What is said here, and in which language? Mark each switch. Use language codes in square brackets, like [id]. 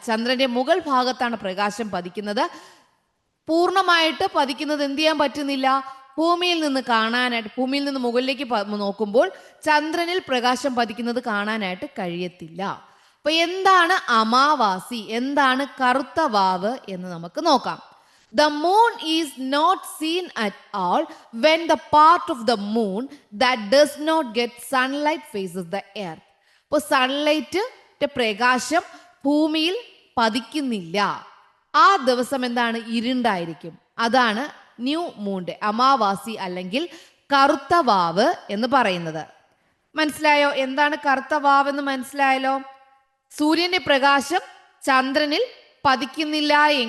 [ml] ചന്ദ്രന്റെ മുകൾ ഭാഗത്താണ് പ്രകാശം പതിക്കുന്നത്. പൂർണ്ണമായിട്ട് പതിക്കുന്നത് എന്ത് ചെയ്യാൻ പറ്റുന്നില്ല? ഭൂമിയിൽ നിന്ന് കാണാനായിട്ട്, ഭൂമിയിൽ നിന്ന് മുകളിലേക്ക് നോക്കുമ്പോൾ ചന്ദ്രനിൽ പ്രകാശം പതിക്കുന്നത് കാണാനായിട്ട് കഴിയത്തില്ല. അപ്പൊ എന്താണ് അമാവാസി, എന്താണ് കറുത്ത വാവ് എന്ന് നമുക്ക് നോക്കാം. [en] The moon is not seen at all when the part of the moon that does not get sunlight faces the earth. [ml] അപ്പോൾ സൺലൈറ്റിന്റെ പ്രകാശം ഭൂമിയിൽ പതിക്കുന്നില്ല. ആ ദിവസം എന്താണ്? ഇരുണ്ടായിരിക്കും. അതാണ് ന്യൂ മൂൺ, അമാവാസി അല്ലെങ്കിൽ കറുത്ത വാവ് എന്ന് പറയുന്നത്. മനസ്സിലായോ? എന്താണ് കറുത്ത വാവ് എന്ന് മനസ്സിലായല്ലോ? സൂര്യന്റെ പ്രകാശം ചന്ദ്രനിൽ പതിക്കുന്നില്ല.